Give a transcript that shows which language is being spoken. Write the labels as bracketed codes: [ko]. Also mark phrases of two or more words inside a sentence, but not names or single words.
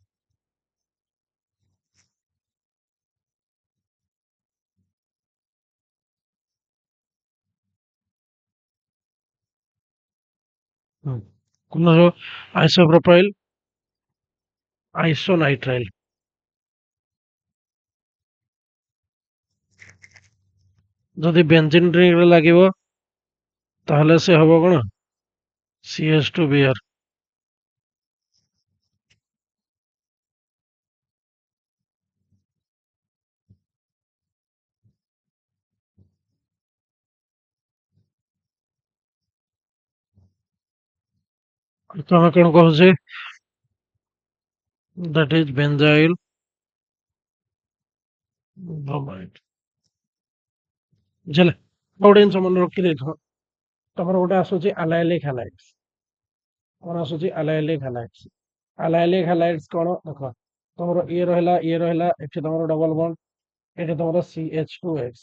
[or] ହୁଁ। କଣ ଆସିବ? [en] iso profile isonitrile. [or] ଯଦି ବେଞ୍ଜିନ ରିଙ୍ଗରେ ଲାଗିବ ତାହେଲେ ସେ ହବ କଣ? CH2Br। ତମେ କଣ କହୁଛେ? [en] That is benzyl bromide। [or] ବୁଝିଲେ? ଗୋଟେ ଜିନିଷ ମନେ ରଖିଦେଇଥିବ, ତମର ଗୋଟେ ଆସୁଛି [en] allylic halides. [or] କଣ ଆସୁଛି? [en] allylic halides. allylic halides [or] କଣ ଦେଖ, ତମର ଇଏ ରହିଲା ଏଠି ତମର [en] double bond, [or] ଏଠି ତମର CH2X।